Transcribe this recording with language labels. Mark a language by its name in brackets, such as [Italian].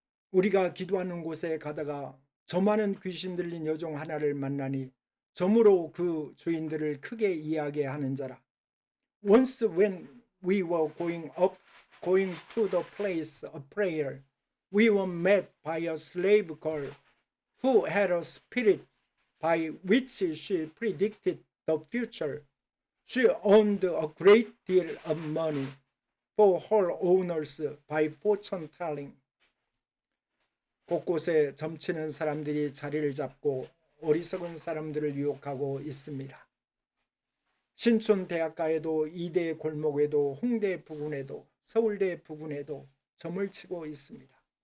[Korean] 우리가 기도하는 곳에 가다가 저 많은 귀신 들린 여종 하나를 만나니 점으로 그 주인들을 크게 이야기하는 자라. [English] Once when we were going to the place of prayer, we were met by a slave girl who had a spirit by which she predicted the future. She earned a great deal of money for her owners by fortune telling. [Korean] 곳곳에 점치는 사람들이 자리를 잡고 어리석은 사람들을 유혹하고 있습니다. 신촌 대학가에도 이대 골목에도 홍대 부근에도 서울대 부근에도 점을 치고 있습니다.